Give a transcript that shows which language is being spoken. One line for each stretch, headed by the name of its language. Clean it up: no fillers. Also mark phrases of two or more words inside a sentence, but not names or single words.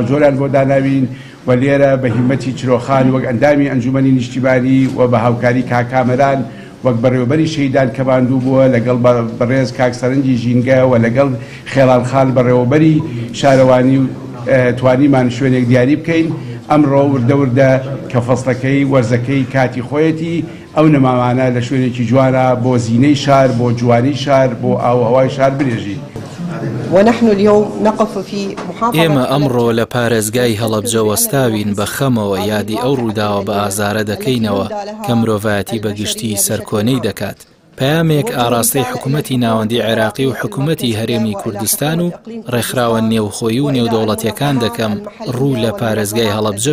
Central Kurdish: جۆران بۆ داناوین و لێرە بە هیمەتی چرۆخان وەک ئەندامی ئەنجومەنی نیشتیمانی و بە هاوکاری کاکامەران وەک بەڕێوەبەری شەیدان کە باندوو بووە لەگەڵ بەڕێز کاک سەرنجی ژینگە و لەگەڵ خێڵانخان بەڕێوەبەری شارەوانی و توانیمان شوێنێک دیاری بکەین ئەمڕۆ وردە کە فەسڵەکەی وەرزەکەی کاتی خۆیەتی ئەو نەماوانە لە شوێنێکی جوانە بۆ زینەی شار بۆ جوانی شار بۆ ئاوهەوای شار برێژی.
Arabic: ونحن اليوم نقف في محافظة
Central Kurdish: ئێمە ئەمڕۆ لە پارێزگای هەڵەبجە وەستاوین بە خەمەوە یادی ئەو ڕووداوە بە ئازارە دەکەینەوە کە مرۆڤایەتی بەگشتی سەرکۆنەی دەکات. پەیامێک ئاراستەی حکوومەتی ناوەندی عێراقی و حکوومەتی هەرێمی کوردستان و ڕێکخراوە نێوخۆیی و نێودەوڵەتیەکان دەکەم ڕوو لە پارێزگای هەڵەبجە